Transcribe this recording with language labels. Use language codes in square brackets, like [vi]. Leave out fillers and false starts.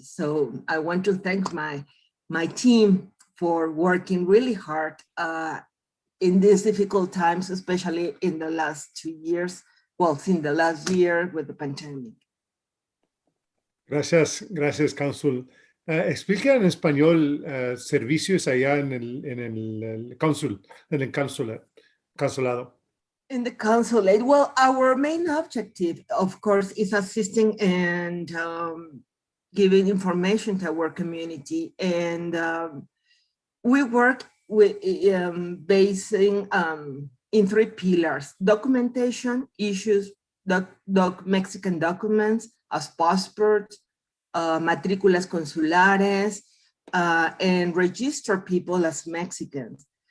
[en] So I want to thank my team for working really hard in these difficult times, especially in the last 2 years, well, since the last year with the pandemic. [es] Gracias, Consul. Explica en español servicios allá en el consulado. [en] In the consulate, well, our main objective, of course, is assisting and giving information to our community. And we work with basing in 3 pillars: documentation, issues, Mexican documents as passports, matrículas consulares, and register people as Mexicans.